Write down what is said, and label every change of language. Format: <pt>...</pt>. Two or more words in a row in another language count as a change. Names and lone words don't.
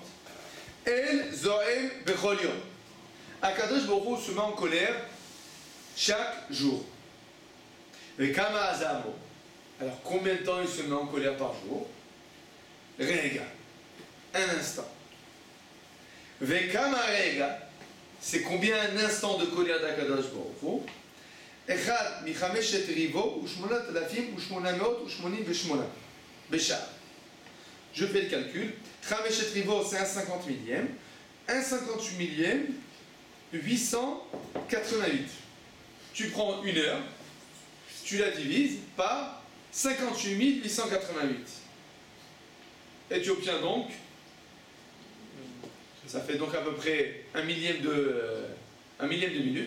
<he>אל זועם בכל יום. הקדוש ברוך הוא</he> <fr>se met en colère chaque jour.</fr> <he>Et Kama Azamo.</he> <fr>Alors combien de temps il se met en colère par jour? Rega. Un instant.</fr> <he>וכמה רגע.</he> <fr>C'est combien un instant de colère d'</fr> <he>הקדוש ברוך הוא? אחד מחמשת ריבוא ושמונת אלפים ושמונה מאות ושמונים ושמונה.</he> <fr>Je fais le calcul.</fr> <he>חמשת ריבוא</he> <fr>c'est un 50 millième. Un 58 millième, 888. Tu prends une heure, tu la divises par 58 888. Et tu obtiens donc, ça fait donc à peu près un millième de minute.</fr>